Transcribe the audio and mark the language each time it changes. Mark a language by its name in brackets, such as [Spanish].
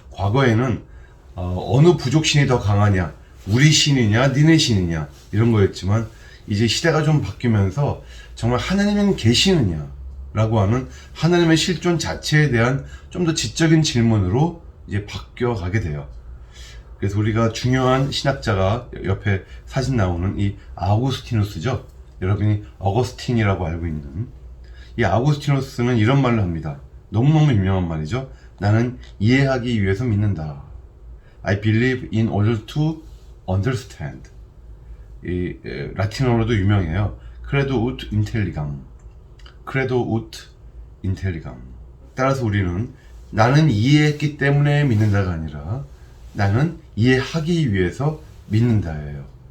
[Korean] 과거에는 어느 부족신이 더 강하냐, 우리 신이냐, 니네 신이냐 이런 거였지만 이제 시대가 좀 바뀌면서 정말 하나님은 계시느냐 라고 하는 하나님의 실존 자체에 대한 좀 더 지적인 질문으로 이제 바뀌어 가게 돼요. 그래서 우리가 중요한 신학자가 옆에 사진 나오는 이 아우구스티누스죠. 여러분이 어거스틴이라고 알고 있는 이 아우구스티누스는 이런 말을 합니다. 너무너무 유명한 말이죠. 나는 이해하기 위해서 믿는다. [English] I believe in order to understand. [Korean] 이 라틴어로도 유명해요. [Latin] Credo ut intelligam. Credo ut intelligam. [Korean] 따라서 우리는 나는 이해했기 때문에 믿는다가 아니라 나는 이해하기 위해서 믿는다예요.